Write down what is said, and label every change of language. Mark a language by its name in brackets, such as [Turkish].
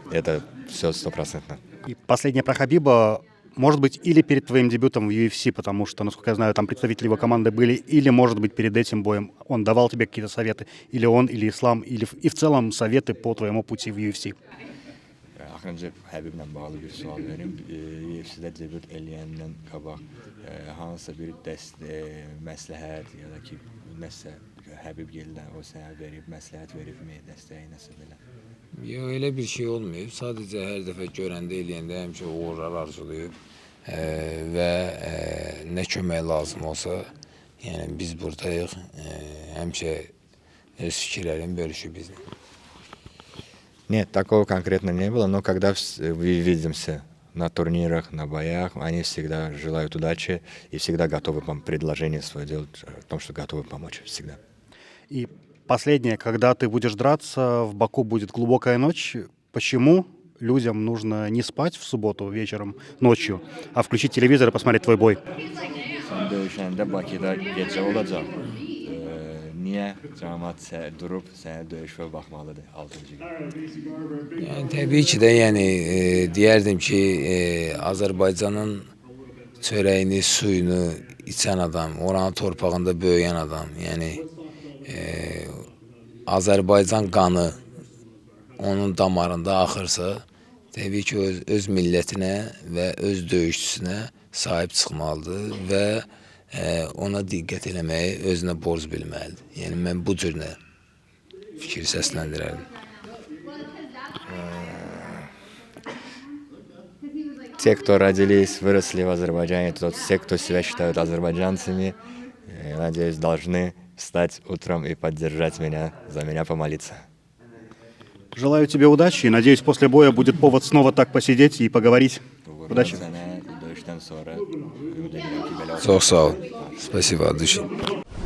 [Russian] Это все стопроцентно. И последнее про Хабиба. Может быть, или перед твоим дебютом в UFC, потому что, насколько я знаю, там представители его команды были, или, может быть, перед этим боем он давал тебе какие-то советы, или он, или Ислам, или и в целом советы по твоему пути в UFC. [Azerbaijani] Axırıncı Həbiblə bağlı bir sual verim. UFC-də debüt eləyəndən qabaq hansısa bir məsləhət ya da ki, nəsə Həbib gəldən o sənə verib, məsləhət veribmi, dəstəyi nəsə belə? Yox, elə bir şey olmayıb. Sadəcə hər dəfə görəndə, eləyəndə həmişə uğurlar arzulayıb və nə kömək lazım olsa, yəni biz buradayıq. Həmişə öz fikirlərini bölüşüb bizlə. [Russian] Нет, такого конкретно не было, но когда видимся на турнирах, на боях, они всегда желают удачи и всегда готовы предложение свое делать, о том, что готовы помочь всегда. И последнее, когда ты будешь драться, в Баку будет глубокая ночь. Почему людям нужно не спать в субботу вечером, ночью, а включить телевизор и посмотреть твой бой? [Azerbaijani] Sən döyüşəndə Bakıda gecə olacaq. Niyə cəmaət durub sənə döyüşə baxmalıdır 6-cı gün? Yəni təbii ki də, yəni deyərdim ki, Azərbaycanın çörəyini, suyunu içən adam, oranın torpağında böyüyən adam, yəni Azərbaycan qanı onun damarında axırsa, təbii ki öz millətinə və öz döyüşçüsünə sahib çıxmalıdır və ona diqqət eləməyi özünə borc bilməlidir. Yəni mən bu cür fikir səsləndirərdim. [Russian] Те, кто родились, выросли в Азербайджане, все, кто себя считают азербайджанцами, надеюсь, должны встать утром и поддержать меня, за меня помолиться. Желаю тебе удачи и надеюсь, после боя будет повод снова так посидеть и поговорить. Удачи. [Azerbaijani] Sənə döyüşdən sonra ümid edirəm ki, belə olsun. Çox sağ ol. [Russian] Spasibo, от души.